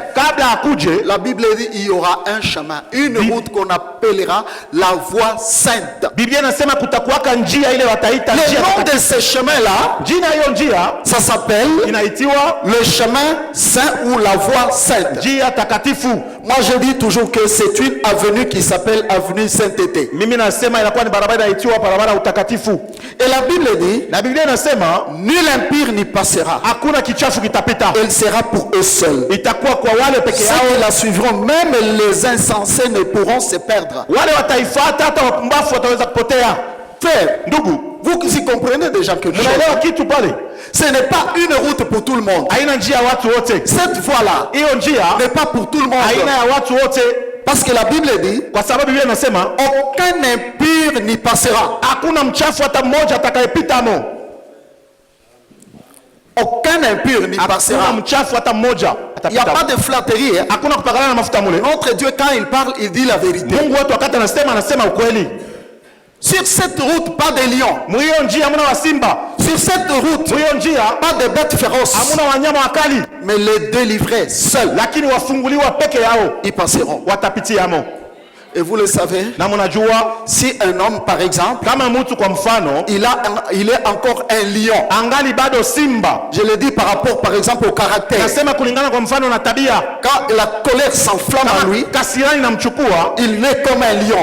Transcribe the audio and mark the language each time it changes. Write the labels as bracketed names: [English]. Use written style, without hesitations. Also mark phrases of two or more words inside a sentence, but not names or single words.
[Swahili] Kabla akuje, [French] la Bible dit il y aura un chemin, une route qu'on appellera la voie sainte. [Swahili] Biblia inasema kutakuwaka njia ile wataita [French] Le [Swahili] njia [French] nom [Swahili] takatifu. [French] de ce chemin-là, [Swahili] Jina hiyo njia [French] ça s'appelle [Swahili] inaitiwa [French] le chemin saint ou la voie sainte. [Swahili] njia takatifu. [French] Moi, je dis toujours que c'est une avenue qui s'appelle avenue Sainteté. [Swahili] Mimi nasema inakuwa ni barabara inaitiwa barabara utakatifu. [French] Et la Bible dit, [Swahili] Na Biblia inasema [French] nul impur n'y passera. [Swahili] hakuna kichafu kitapita. [French] Elle sera pour eux seuls. [Swahili] Itakuwa kwa wale peke [French] Ceux [Swahili] yao. [French] qui la suivront, même les insensés ne pourront se perdre. [Swahili] Wale wataifuata hata wapumbafu wataweza kupotea. [French] Frère, [Swahili] Ndugu, [French] vous y comprenez déjà que [Swahili] unaelewa kitu pale? [French] ce n'est pas une route pour tout le monde. [Swahili] Haina njia ya watu wote. [French] Cette voie-là [Swahili] Hiyo njia [French] n'est pas pour tout le [Swahili] haina [French] monde. [Swahili] ya watu wote, [French] Parce que la Bible dit, [Swahili] kwa sababu Biblia inasema [French] aucun impur n'y passera. [Swahili] hakuna mchafu hata mmoja atakayepita mo. [French] Aucun impur n'y [Swahili] Hakuna [French] passera. [Swahili] mchafu hata mmoja [French] Il n'y a pas [Swahili] atapita. [French] de flatterie. Hein. [Swahili] Hakuna kupakana na mafuta mule. [French] Notre Dieu, quand il parle, il dit la vérité. [Swahili] Mungu wetu wakati anasema ukweli. [French] Sur cette route, pas de lion. [Swahili] Mwiyo njia hamna wa simba. [French] Sur cette route, pas de bêtes féroces, mais les délivrés seuls, ils passeront. Et vous le savez, si un homme par exemple, il est encore un lion, je le dis par rapport par exemple au caractère, quand la colère s'enflamme en lui, il est comme un lion.